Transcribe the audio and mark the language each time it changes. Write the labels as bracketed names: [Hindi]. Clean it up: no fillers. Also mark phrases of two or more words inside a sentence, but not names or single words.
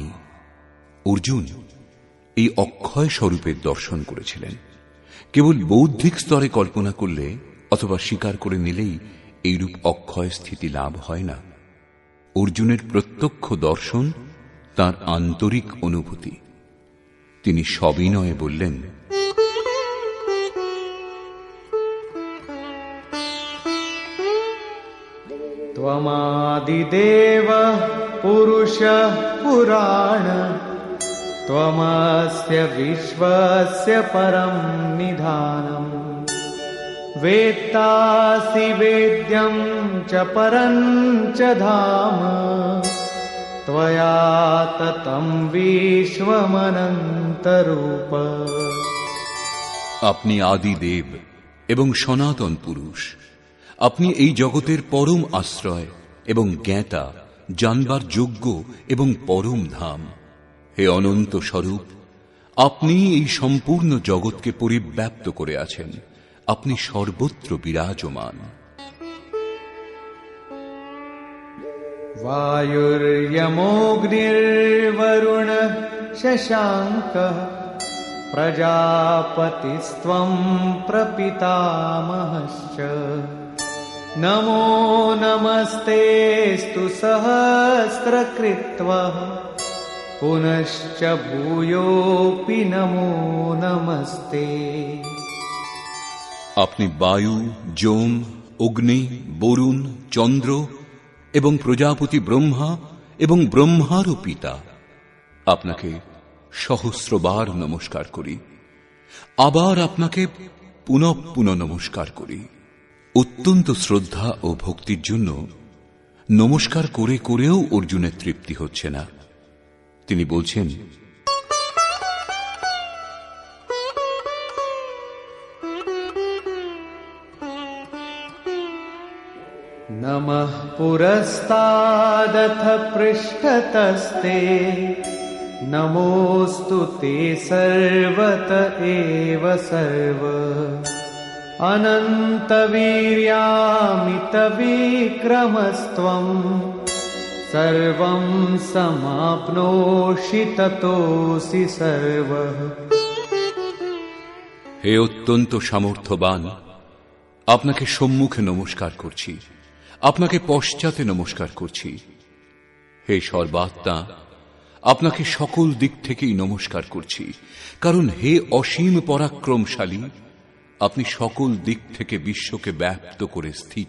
[Bangla] অর্জুন এই অক্ষয় স্বরূপের দর্শন করেছিলেন। কেবল বৌদ্ধিক স্তরে কল্পনা করলে অথবা স্বীকার করে নিলেই এইরূপ অক্ষয় স্থিতি লাভ হয় না। অর্জুনের প্রত্যক্ষ দর্শন তার আন্তরিক অনুভূতি। তিনি সবিনয়ে বললেন, [Sanskrit] त्वमादिदेव पुरुषः पुराण त्वमस्य विश्वस्य परं निधानम् वेत्तासि वेद्यं च परं च धाम त्वया ततं विश्वमनन्तरूप। [Bangla] আপনি আদিদেব এবং সনাতন পুরুষ। আপনি এই জগতের পরম আশ্রয় এবং জ্ঞাতা, জানবার যোগ্য এবং পরম ধাম। হে অনন্ত স্বরূপ, আপনি এই সম্পূর্ণ জগৎকে পরিব্যাপ্ত করে আছেন। আপনি সর্বত্র বিরাজমান। [Sanskrit] वायुर्यमोऽग्निर्वरुणः शशाङ्कः प्रजापतिस्त्वं प्रपितामहश्च नमो नमस्तेऽस्तु सहस्रकृत्वः पुनश्च भूयोऽपि नमो नमस्ते। [Bangla] আপনি বায়ু, যোম, অগ্নি, বরুণ, চন্দ্র এবং প্রজাপতি ব্রহ্মা এবং ব্রহ্মারও পিতা। আপনাকে সহস্রবার নমস্কার করি, আবার আপনাকে পুনঃ পুনঃ নমস্কার করি। অত্যন্ত শ্রদ্ধা ও ভক্তির জন্য নমস্কার করে করেও অর্জুনের তৃপ্তি হচ্ছে না। তিনি বলছেন, [Sanskrit] नमः पुरस्तादथ पृष्ठतस्ते नमोऽस्तु ते सर्वत एव सर्व अनन्तवीर्यामितविक्रमस्त्वं सर्वं समाप्नोषि ततोऽसि सर्वः। [Bangla] হে অত্যন্ত সামর্থ্যবান, আপনাকে সম্মুখে নমস্কার করছি, আপনাকে পশ্চাতে নমস্কার করছি। হে সর্বাত্মা, আপনাকে সকল দিক থেকেই নমস্কার করছি, কারণ হে অসীম পরাক্রমশালী, আপনি সকল দিক থেকে বিশ্বকে ব্যাপ্ত করে স্থিত।